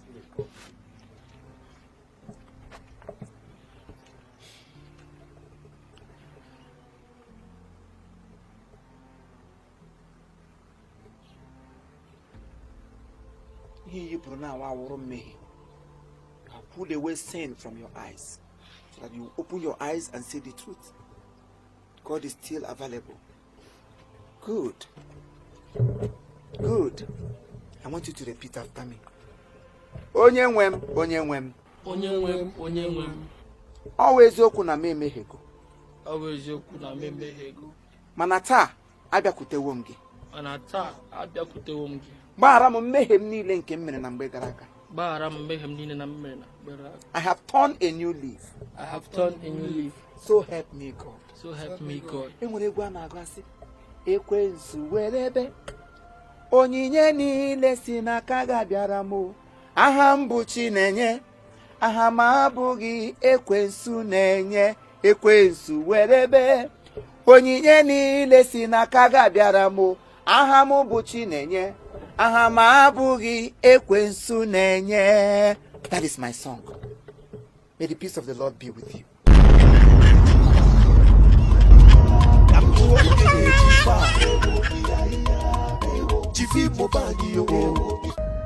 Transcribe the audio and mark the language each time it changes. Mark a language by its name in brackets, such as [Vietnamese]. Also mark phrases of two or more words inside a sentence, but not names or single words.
[English] You pull away sin from your eyes so that you open your eyes and see the truth. God is still available. Good. Good. I want you to repeat after me. [Igbo] Onye nwem, onye nwem. Onye nwem, onye nwem. Always oku na me mehego. Always oku na me mehego. Mana taa abịakwutewo m gị. Mana taa abịakwutewo m gị. Gbaghara m mmehie m niile nke m mere na mgbe gara aga. Gbaghara m mmehie m niile na m mere na mgbe gara aga. [English] I have turned a new leaf. I have turned a new leaf. So help me God. So help me God. [Igbo] Enwere egwu a na-agụ asị, ekwensu were ebe onyinye niile si n'aka gị abịara m. Aha m bụ Chinenye, aha m abụghị ekwensu na-enye. Ekwensu were ebe onyinye niile si n'aka gị abịara m. Aha m bụ Chinenye, aha m abụghị ekwensu na-enye. [English] That is my song. May the peace of the Lord be with you. Chief Imo Comedy.